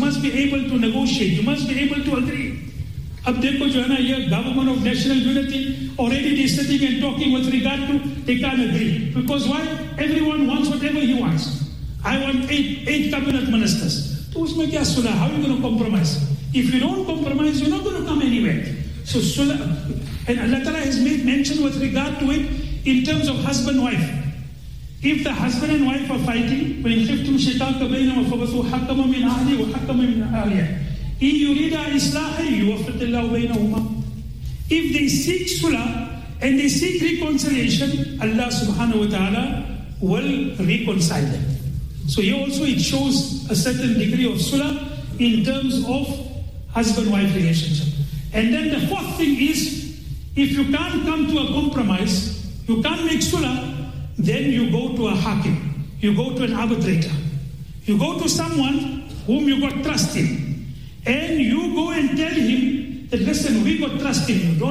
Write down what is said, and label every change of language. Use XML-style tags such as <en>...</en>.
<en>You must be able to negotiate. You must be able to agree.</en> <ur>Ab dekho jo hai na,</ur> <en>ye government of national unity, already they're sitting and talking with regard to, they can't agree. Because why? Everyone wants whatever he wants. I want eight cabinet ministers.</en> <ur>To usme kya sulah?</ur> <en>How are you going to compromise? If you don't compromise, you're not going to come anywhere. So sulah, and Allah Ta'ala has made mention with regard to it in terms of husband-wife. If the husband and wife are fighting, when</en> <ar>خفتم شقاق بينهم فبصوا حكم من أهلي وحكم من أهلي. إن يريد إصلاحا يوفق الله بينهما.</ar> <en>If they seek sulah and they seek reconciliation, Allah subhanahu wa ta'ala will reconcile them. So here also it shows a certain degree of sulah in terms of husband-wife relationship. And then the fourth thing is, if you can't come to a compromise, you can't make sulah, then you go to a hakim, you go to an arbitrator, you go to someone whom you got trust in, and you go and tell him that, listen, we got trust in you.</en>